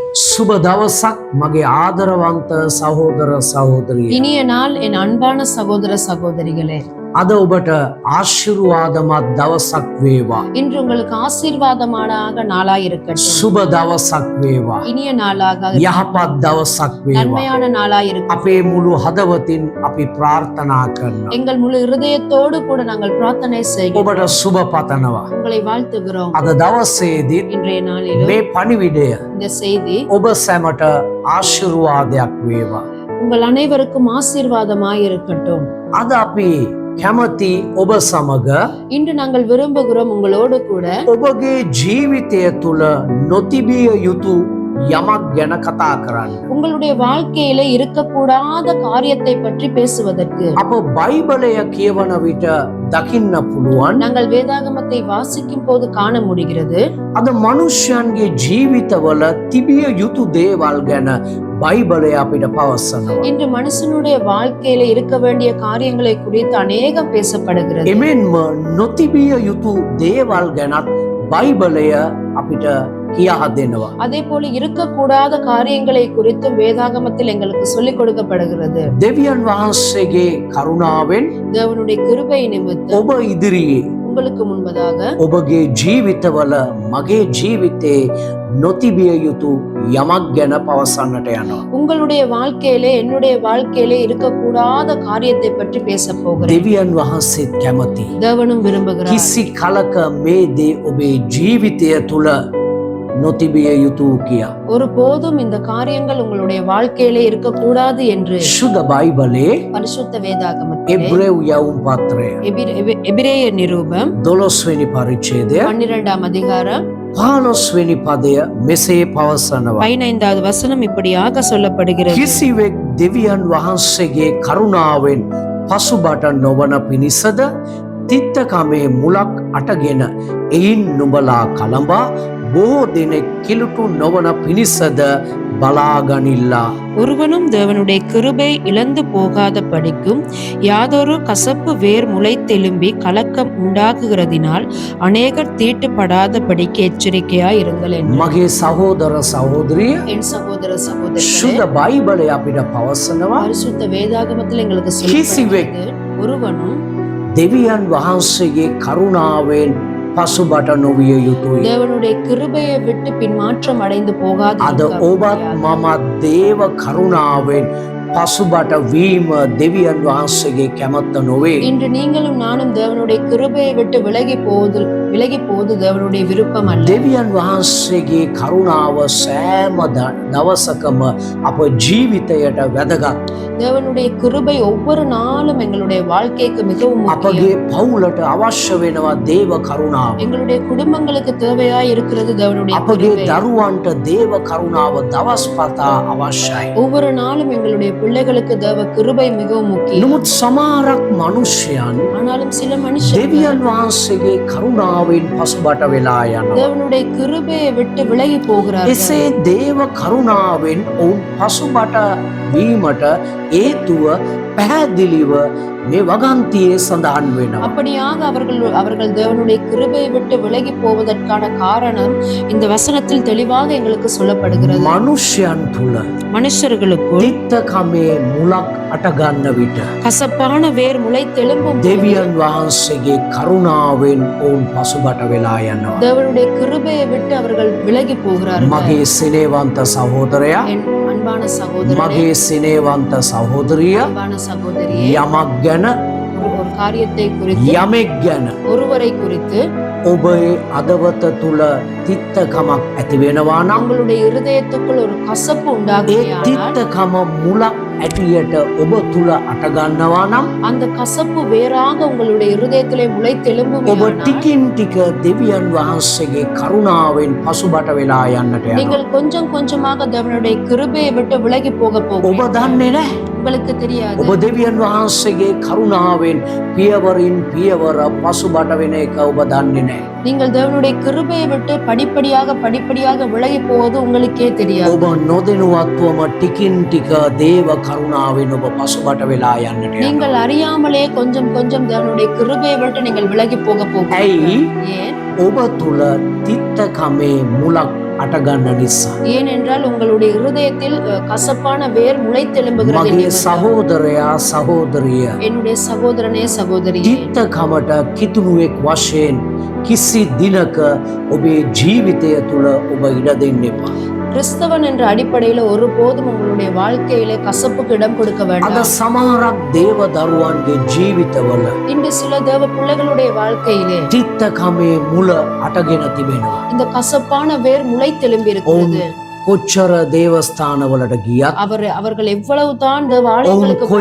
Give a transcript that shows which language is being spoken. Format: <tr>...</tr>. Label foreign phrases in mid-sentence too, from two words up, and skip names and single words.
<si>සුබ දවසක් මගේ ආදරවන්ත සහෝදර සහෝදරිය.</si> <ta>இனிய நாள் என் அன்பான சகோதர சகோதரிகளே.</ta> <si>අද ඔබට ආශිර්වාදමත් දවසක් වේවා.</si> <ta>இன்று உங்களுக்கு ஆசீர்வாதமான நாளாய் இருக்கட்டும்.</ta> <si>සුබ දවසක් වේවා.</si> <ta>இனிய நாளாக</ta> <si>යහපත් දවසක් වේවා.</si> <ta>நன்மையான நாளாய் இருக்கட்டும்.</ta> <si>අපේ මුළු හදවතින් අපි ප්‍රාර්ථනා කරනවා.</si> <ta>எங்கள் முழு இருதயத்தோடு கூட நாங்கள் பிரார்த்தனை செய்கிறோம்.</ta> <si>ඔබට සුබ පතනවා.</si> <ta>உங்களை வாழ்த்துகிறோம்.</ta> <si>අද දවසේදී</si> <ta>இன்றைய நாளில்</ta> <si>මේ පණිවිඩය</si> <ta>இந்த செய்தி</ta> <si>ඔබ සැමට ආශිර්වාදයක් වේවා.</si> <ta>உங்கள் அனைவருக்கும் ஆசீர்வாதமாய் இருக்கட்டும்.</ta> <si>අද අපි කැමති ඔබ සමග</si> <ta>இன்று நாங்கள் விரும்புகிறோம் உங்களோடு கூட</ta> <si>ඔබගේ ජීවිතය තුළ නොතිබිය යුතු යමක් ගැන කතා කරන්න.</si> <ta>உங்களுடைய வாழ்க்கையில இருக்கக்கூடாத காரியத்தை பற்றி பேசுவதற்கு</ta> <si>අප බයිබලය කියවන විට දකින්න පුළුවන්.</si> <ta>நாங்கள் வேதாகமத்தை வாசிக்கும் போது காண முடிகிறது.</ta> <si>අද මනුෂ්‍යයන්ගේ ජීවිතවල තිබිය යුතු දේවල් ගැන බයිබලය අපිට පවසනවා.</si> <ta>இன்று மனுஷனுடைய வாழ்க்கையில இருக்க வேண்டிய காரியங்களை குறித்து அநேகம் பேசப்படுகிறது.</ta> <si>එමෙන්ම නොතිබිය යුතු දේවල් ගැනත් බයිබලය අපිට කියා දෙනවා.</si> <ta>அதே போல இருக்கக்கூடாத காரியங்களை குறித்தும் வேதாகமத்தில் எங்களுக்கு சொல்லிக் கொடுக்கப்படுகிறது.</ta> <si>දෙවියන් වහන්සේගේ කරුණාවෙන්</si> <ta>தேவனுடைய கிருபை நிமித்தம்</ta> <si>ඔබ ඉදිරියේ</si> <ta>உங்களுக்கு முன்பதாக</ta> <si>ඔබගේ ජීවිතවල මගේ ජීවිතේ නොතිබිය යුතු යමක් ගැන පවසන්නට යනවා.</si> <ta>உங்களுடைய வாழ்க்கையிலே என்னுடைய வாழ்க்கையிலே இருக்கக்கூடாத காரியத்தை பற்றி பேச போகிறேன்.</ta> <si>දෙවියන් වහන්සේත් කැමති.</si> <ta>தேவனும் விரும்புகிறார்.</ta> <si>කිසි කලක මේ දේ ඔබේ ජීවිතය තුළ නොතිබිය යුතු කියා.</si> <ta>ஒரு போதும் இந்த காரியங்கள் உங்களுடைய வாழ்க்கையிலே இருக்கக்கூடாது என்று</ta> <si>සුද බයිබලේ</si> <ta>பரிசுத்த வேதாகமத்திலே</ta> <si>එබ්‍රෙව් යවුම් පත්‍රය</si> <ta>எபிரேய நிருபம்</ta> <si>12 වෙනි පරිච්ඡේදය</si> <ta>12ஆம் அதிகாரம்</ta> <si>15 වෙනි පදය මෙසේ පවසනවා.</si> <ta>15வது வசனம் இப்படியாக சொல்லப்படுகிறது.</ta> <si>කිසිවෙක් දෙවියන් වහන්සේගේ කරුණාවෙන් පසුබට නොවන පිණිසද තිත්තකමේ මුලක් අටගෙන එයින් නුඹලා කලඹා බොහෝ දෙනෙක් කිලුටු නොවන පිණිසද බලාගනිල්ලා.</si> <ta>ஒருவனும் தேவனுடைய கிருபை இழந்து போகாத படிக்கும் யாதொரு கசப்பு வேர் முளைத்தெலும்பி கலக்கம் உண்டாக்குகிறதினால் அநேகர் தீட்டுப்படாத படிக்க எச்சரிக்கையாய் இருங்கள் என்று.</ta> <si>මගේ සහෝදර සහෝදරිය</si> <ta>என் சகோதர சகோதரிகளே,</ta> <si>සුද බයිබලය අපිට පවසනවා.</si> <ta>பரிசுத்த வேதாகமத்தில் எங்களுக்கு</ta> <si>කිසිවෙක්</si> <ta>சொல்லப்படுகிறது, ஒருவனும்</ta> <si>දෙවියන් වහන්සේගේ කරුණාවෙන් පසුබට නොවිය යුතුයි.</si> <ta>தேவனுடைய கிருபையை விட்டு பின்மாற்றம் அடைந்து போகாது.</ta> <si>අද ඔබත් මමත් දේව කරුණාවෙන් පසුබට වීම දෙවියන් වහන්සේගේ කැමැත්ත නොවේ.</si> <ta>இன்று நீங்களும் நானும் தேவனுடைய கிருபையை விட்டு விலகி போவது தேவனுடைய விருப்பம் அல்ல.</ta> <si>දෙවියන් වහන්සේගේ කරුණාව සෑම දවසකම අප ජීවිතයට වැදගත්.</si> <ta>தேவனுடைய கிருபை ஒவ்வொரு நாளும் எங்களுடைய வாழ்க்கைக்கு மிகவும் முக்கியம்.</ta> <si>අපගේ පවුලට අවශ්‍ය වෙනවා දේව කරුණාව.</si> <ta>எங்களுடைய குடும்பங்களுக்கு தேவையாய் இருக்கிறது தேவனுடைய</ta> <si>අපගේ</si> <ta>கிருபை.</ta> <si>දරුවන්ට දේව කරුණාව දවස් පතා අවශ්‍යයි.</si> <ta>ஒவ்வொரு நாளும் எங்களுடைய பிள்ளைகளுக்கு தேவ கிருபை மிகவும் முக்கியம்.</ta> <si>නමුත් සමහරක් මනුෂ්‍යයන්</si> <ta>ஆனாலும் சில மனுஷர்கள்</ta> <si>දෙවියන් වහන්සේගේ කරුණාවෙන් පසුබට වෙලා යනවා.</si> <ta>தேவனுடைய கிருபையை விட்டு விலகி போகிறார்கள்.</ta> <si>එසේ දේව කරුණාවෙන් ඔවුන් පසුබට වීමට හේතුව පැහැදිලිව මේ වගන්තියේ සඳහන් වෙනවා.</si> <ta>அப்படியாக அவர்கள் தேவனுடைய கிருபையை விட்டு விலகி போவதற்கான காரணம் இந்த வசனத்தில் தெளிவாக எங்களுக்கு சொல்லப்படுகிறது.</ta> <si>මනුෂ්‍යයන් තුල</si> <ta>மனுஷர்களுக்குள்</ta> <si>තිත්තකමේ මුලක් අටගන්න විට</si> <ta>கசப்பான வேர் முளைத்தெழும்பும்</ta> <si>දෙවියන් වහන්සේගේ කරුණාවෙන් ඔවුන් පසුබට වෙලා යනවා.</si> <ta>தேவனுடைய கிருபையை விட்டு அவர்கள் விலகி போகிறார்கள்.</ta> <si>මගේ සිනේවන්ත සහෝදරයා,</si> <ta>என் அன்பான சகோதரனே,</ta> <si>මගේ සිනේවන්ත සහෝදරිය,</si> <ta>அன்பான சகோதரியே,</ta> <si>යමක් ගැන</si> <ta>ஒரு காரியத்தை குறித்து,</ta> <si>යමෙක් ගැන</si> <ta>ஒருவரை குறித்து</ta> <si>ඔබේ අදවත තුල තිත්තකමක් ඇති වෙනවා නම්</si> <ta>உங்களுடைய இருதயத்துக்குள் ஒரு கசப்பு</ta> <si>ඒ</si> <ta>உண்டாகுமானால்</ta> <si>තිත්තකම මුලක් ඇටියට ඔබ තුල අටගන්නවා නම්</si> <ta>அந்த கசப்பு வேறாக உங்களுடைய இருதயத்திலே</ta> <si>ඔබ</si> <ta>முளைத்தெழும்புமானால்</ta> <si>ටිකින් ටික දෙවියන් වහන්සේගේ කරුණාවෙන් පසුබට වෙලා යන්නට යනවා.</si> <ta>நீங்கள் கொஞ்சம் கொஞ்சமாக தேவனுடைய கிருபையை விட்டு விலகி போக</ta> <si>ඔබ</si> <ta>போகிறீர்கள்.</ta> <si>දන්නේ නැහැ.</si> <ta>உங்களுக்கு தெரியாது.</ta> <si>ඔබ දෙවියන් වහන්සේගේ කරුණාවෙන් පියවරින් පියවර පසුබට වෙන එක ඔබ දන්නේ නැහැ.</si> <ta>நீங்கள் தேவனுடைய கிருபையை விட்டு படிப்படியாக விலகி போவது உங்களுக்கே தெரியாது.</ta> <si>ඔබ නොදැනුවත්වම ටිකින් ටික දේව කරුණාවෙන් ඔබ පසුබට වෙලා යන්නට යනවා.</si> <ta>நீங்கள் அறியாமலே கொஞ்சம் கொஞ்சம் தேவனுடைய கிருபையை விட்டு நீங்கள் விலகி போக</ta> <si>ඇයි?</si> <ta>ஏன்?</ta> <si>ඔබ තුල තිත්තකමේ මුලක් අටගන්න නිසා.</si> <ta>ஏனென்றால் உங்களுடைய இருதயத்தில் கசப்பான வேர் முளைத்தெழும்புகிறது.</ta> <si>මගේ සහෝදරයා සහෝදරිය</si> <ta>என்னுடைய சகோதரனே சகோதரியே,</ta> <si>තිත්තකමට කිතුණුවෙක් වශයෙන් කිසි දිනක ඔබේ ජීවිතය තුළ ඔබ ඉඩ දෙන්න එපා.</si> <ta>கிறிஸ்தவன் என்ற அடிப்படையில ஒருபோதும் உங்களுடைய வாழ்க்கையிலே கசப்புக்கு இடம் கொடுக்க</ta> <si>අද</si> <ta>வேண்டாம்.</ta> <si>සමහරක් දේව දරුවන්ගේ ජීවිතවල</si> <ta>இன்று சில தேவ பிள்ளைகளுடைய வாழ்க்கையிலே</ta> <si>තිත්තකමේ මුල අටගෙන තිබෙනවා.</si> <ta>இந்த கசப்பான வேர் முளைத்தெழும்பி இருக்கிறது.</ta> <si>කොච්චර දේවස්ථානවලට ගියත්</si> <ta>அவர்கள் எவ்வளவு தான் தேவ</ta> <si>ඔවුන්</si> <ta>ஆலயங்களுக்கு போனாலும்,</ta>